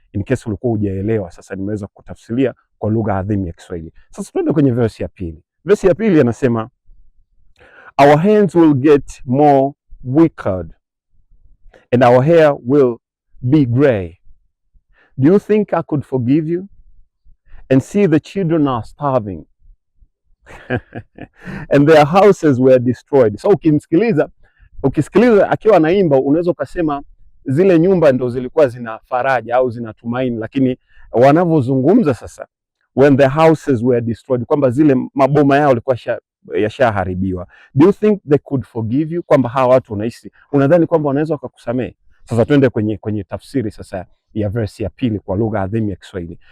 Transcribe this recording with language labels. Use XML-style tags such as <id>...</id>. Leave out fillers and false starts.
<en>In case</en> <sw>ulikuwa hujaelewa, sasa nimeweza kutafsiria kwa lugha adhimu ya Kiswahili. Sasa tuende kwenye verse ya pili. Verse ya pili anasema,</sw> <en>our hands will get more withered and our hair will be gray. Do you think I could forgive you and see the children are starving and their houses were destroyed?</en> <sw>So ukisikiliza akiwa anaimba, unaweza ukasema zile nyumba ndo zilikuwa zina faraja au zina tumaini, lakini wanavyozungumza sasa,</sw> <en>when the houses were destroyed,</en> <sw>kwamba zile maboma yao yalikuwa yashaharibiwa.</sw> <en>Do you think they could forgive you?</en> <sw>Kwamba hawa watu unadhani kwamba wanaweza wakakusamehe? Sasa twende kwenye tafsiri sasa ya verse ya pili kwa lugha adhimu ya Kiswahili.</sw>